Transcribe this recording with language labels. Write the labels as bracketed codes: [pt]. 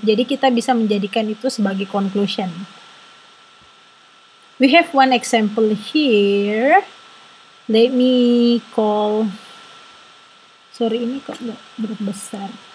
[id] Jadi kita bisa menjadikan itu sebagai conclusion. [en] We have one example here. Let me call. Sorry, [id] ini kok nggak berbesar.